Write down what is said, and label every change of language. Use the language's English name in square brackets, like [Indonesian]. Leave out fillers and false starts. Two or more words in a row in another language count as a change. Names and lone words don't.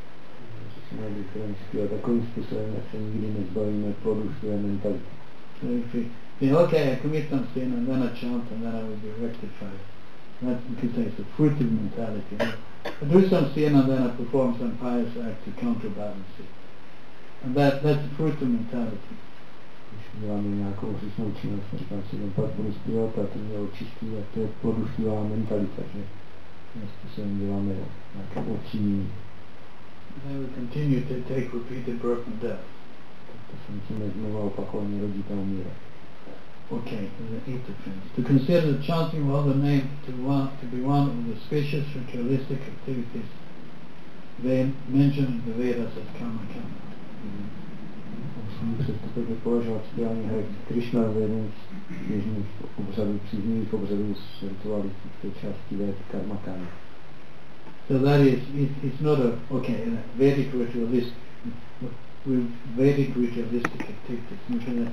[Czech] Takovým způsobem se nikdy nezbavíme plodu své mentality. [English] So if we say, okay, I commit some sin and then I chant and then I will be rectified. That you could say it's a fruited mentality. I do some sin and then I perform some pious act to counterbalance it. And that's a fruited mentality. [Czech] Když děláme nějakou hříšnou činnost, říkám si, pak budu zpívat a to mě očistí a to je ploduštivá mentalita, že tím způsobem děláme nějaké očinění. [English] They will continue to take repeated birth and death. [Czech] To se musíme znovu opakovaně rodit a umírat. [English] Okay, the eighth offense. To consider the chanting of the name to be one of the specious ritualistic activities they mentioned in the Vedas as karma. [Czech] Musíme přestupek považovat zpívání Hare Krišna za jeden z běžných obřadů, příznivých obřadů z ritualistické části Véd karma. [English] So that is, it's not a, okay, Vedic ritualistic. with Vedic ritualistic activities.